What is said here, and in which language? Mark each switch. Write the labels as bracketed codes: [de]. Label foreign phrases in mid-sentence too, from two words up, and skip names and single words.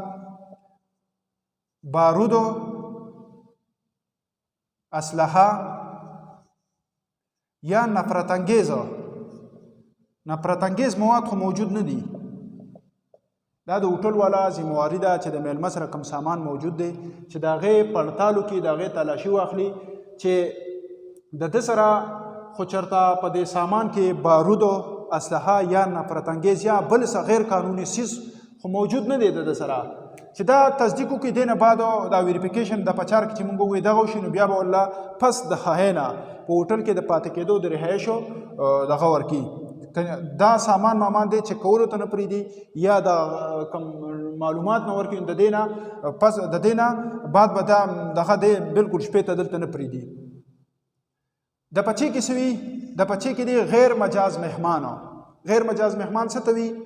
[ps] بارودو اسلحه یا نفرت انگیز مواد خو موجود نه دي دا د هوټل والا ذمہواري ده چې د میلمه سره کم سامان موجود دی چې د هغې پړتالو کې د هغې تلاشي واخلي چې د ده سره خو چېرته په دې سامان کې بارودو اسلحه یا نفرت انگیز یا بل څه غیر قانوني څیز خو موجود نه دی د ده سره چې دا تصدیق وکړي دې نه بعد دا ویریفیکیشن د پچار کې چې مونږ ووایو دغه وشي نو بیا به والله پس د هغې نه په هوټل کې د پاتې کېدو د رهایشو دغه ورکړي دا سامان مامان دی چې کولو ته نه پرېږدي یا د کم معلومات نه ورکړي د دې نه پس د دې نه بعد به دا دغه دی بلکل شپې ته دلته نه پرېږدي د پچې کې څه وي د پچې کې دی غیر مجاز مهمانو غیر مجاز مهمان څه ته وي